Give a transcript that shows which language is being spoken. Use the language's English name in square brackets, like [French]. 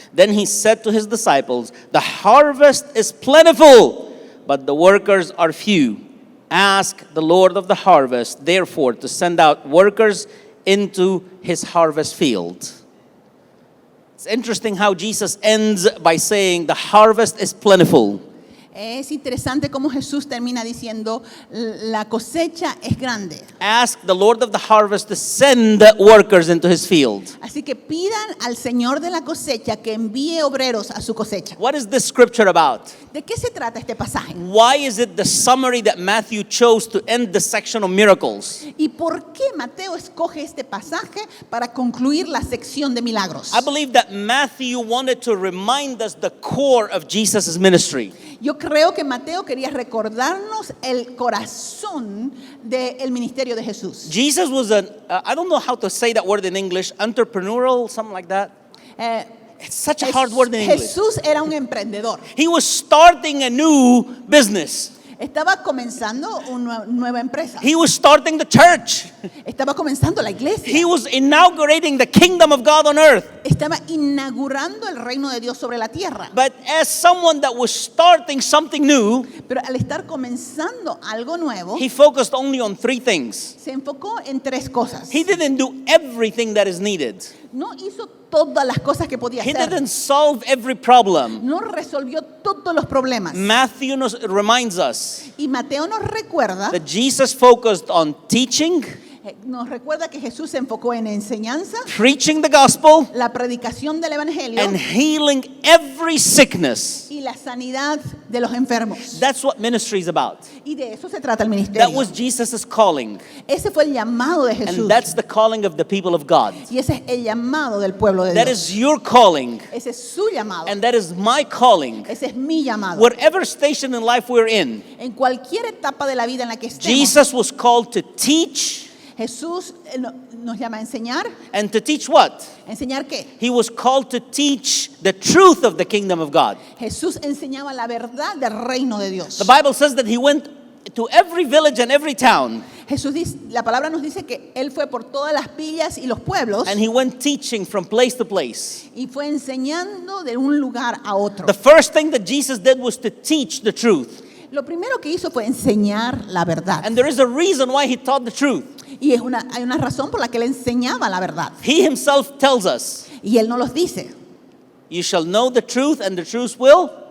[English] Then he said to his disciples, the harvest is plentiful, but the workers are few. Ask the Lord of the harvest, therefore, to send out workers into his harvest field. It's interesting how Jesus ends by saying the harvest is plentiful. [Spanish] Es interesante cómo Jesús termina diciendo, la cosecha es grande. [English] Ask the Lord of the harvest to send workers into his field. [Spanish] Así que pidan al Señor de la cosecha que envíe obreros a su cosecha. [English] What is this scripture about? [Spanish] ¿De qué se trata este pasaje? [English] Why is it the summary that Matthew chose to end the section of miracles? [Spanish] ¿Y por qué Mateo escoge este pasaje para concluir la sección de milagros? [English] I believe that Matthew wanted to remind us the core of Jesus' ministry. [Spanish] Yo creo que Mateo quería recordarnos el corazón del ministerio de Jesús. [English] Jesus was I don't know how to say that word in English, entrepreneurial, something like that. It's such a hard word in English. [Spanish] Jesús era un emprendedor. [English] He was starting a new business. [Spanish] Estaba comenzando una nueva empresa. [English] He was starting the church. [Spanish] Estaba comenzando la iglesia. [English] He was inaugurating the kingdom of God on earth. [Spanish] Estaba inaugurando el reino de Dios sobre la tierra. [English] But as someone that was starting something new, [Spanish] Pero al estar comenzando algo nuevo, [English] he focused only on three things. [Spanish] se enfocó en tres cosas. [English] He didn't do everything that is needed. [Spanish] No hizo todas las cosas que podía [English] He [Spanish] hacer. [English] didn't solve every problem. [Spanish] No resolvió todos los problemas. [English] Matthew reminds us [Spanish] Y Mateo nos recuerda, [English] that Jesus focused on teaching, [Spanish] que Jesús se enfocó en enseñanza, [English] preaching the gospel, [Spanish] la predicación del evangelio [English] and healing every sickness. [Spanish] y la sanidad de los enfermos. [English] That's what ministry is about. [Spanish] Y de eso se trata el [English] That [Spanish] ministerio. [English] was Jesus' calling. [Spanish] Ese fue el llamado de Jesús. [English] And that's the calling of the people of God. [Spanish] Y ese es el llamado del pueblo de [English] That [Spanish] Dios. [English] is your calling. [Spanish] Ese es su llamado. [English] And that is my calling. [Spanish] Ese es mi llamado. [English] Whatever station in life we're in, [Spanish] En cualquier etapa de la vida en la que estemos, [English] Jesus was called to teach, [Spanish] Jesús nos llama a enseñar. [English] And to teach what? [Spanish] ¿Enseñar qué? [English] He was called to teach the truth of the kingdom of God. [Spanish] Jesús enseñaba la verdad del reino de Dios. [English] The Bible says that he went to every village and every town, [Spanish] Jesús dice, la palabra nos dice que él fue por todas las villas y los pueblos [English] and he went teaching from place to place. [Spanish] y fue enseñando de un lugar a otro. [English] The first thing that Jesus did was to teach the truth. [Spanish] Lo primero que hizo fue enseñar la verdad. [English] And there is a reason why he taught the truth. [Spanish] Y hay una razón por la que él enseñaba la verdad. [English] He himself tells us, [Spanish] Y él no los dice. [English] you shall know the truth, and the truth will.